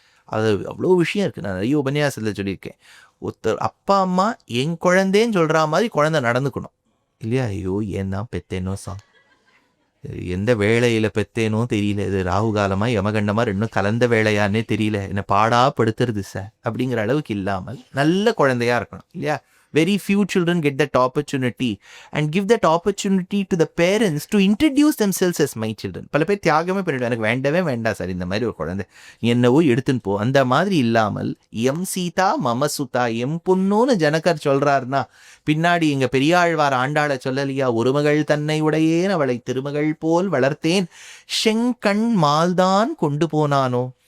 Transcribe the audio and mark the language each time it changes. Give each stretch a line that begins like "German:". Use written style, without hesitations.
Tamil: அது அவ்வளோ விஷயம் இருக்குது. நான் நிறைய உபன்யாசத்தில் சொல்லியிருக்கேன். ஒருத்தர் அப்பா அம்மா என் குழந்தைன்னு சொல்கிற மாதிரி குழந்தை நடந்துக்கணும் இல்லையா? ஐயோ ஏன் தான் பெத்தேனோ எந்த வேளையில் பெத்தேனோ தெரியல, இது ராகு காலமாக யமகண்டமாக ரெண்டும் கலந்த வேலையானே தெரியல, என்னை பாடாப்படுத்துறது சார் அப்படிங்கிற அளவுக்கு இல்லாமல் நல்ல குழந்தையாக இருக்கணும் இல்லையா?
English: Very few children get that opportunity and give that opportunity to the parents to introduce themselves as my children.
Tamil: பல பேர் தியாகமே பண்ணிவிடும், எனக்கு வேண்டவே வேண்டாம் சார் இந்த மாதிரி ஒரு குழந்தை, என்னவோ எடுத்துன்னு போ. அந்த மாதிரி இல்லாமல் எம் சீதா மம சுதா, எம் பொண்ணுன்னு ஜனகர் சொல்றாருன்னா, பின்னாடி எங்க பெரியாழ்வார் ஆண்டாளை சொல்லலையா, ஒரு மகள் தன்னை உடையேன் அவளை திருமகள் போல் வளர்த்தேன், செங்கண் மால்தான் கொண்டு போனானோ.